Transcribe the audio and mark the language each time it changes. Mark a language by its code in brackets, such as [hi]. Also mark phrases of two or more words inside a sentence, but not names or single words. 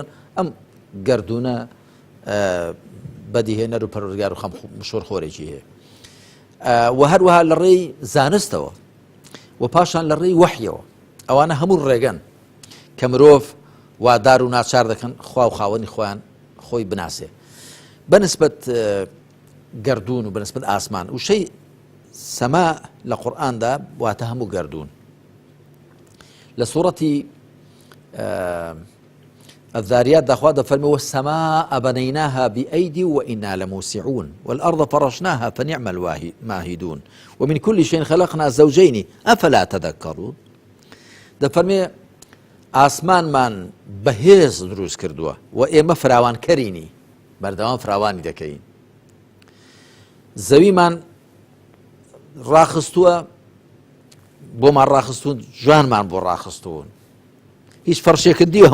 [ckb] ئەم گردونە بەدیهێنەر و پەروەردگار و خەم شۆرخۆرێکی هەیە و هەروەها لە ڕێی زانستەوە و پاشان لە ڕێی وەحیەوە ئەوانە هەموو ڕێگەن کە مرۆڤ وادار و ناچار دەکەن خوا و خاوەنی خۆیان خۆی بناسێ بەنسبەت گردون و بەنسبەت ئاسمان وشەی سەما لە قورئاندا واتە هەموو گردون لە سوورەتی [ar] الذاريات [ckb] دخوا دفرمي [ar] والسماء بنيناها بأيدي وإنا لموسعون والأرض فرشناها فنعم الماهدون ومن كل شيء خلقنا زوجين أفلا تذكرون [ckb] دفرمي آسمان من بەهێز دروست کردووە و ئێمە فراوان کەرینی بەردەوام فراوانی دەکەین زەویمان ڕاخستووە بۆمان ڕاخستون جوانمان بۆ ڕاخستوون هیچ فەرشێکت دیوە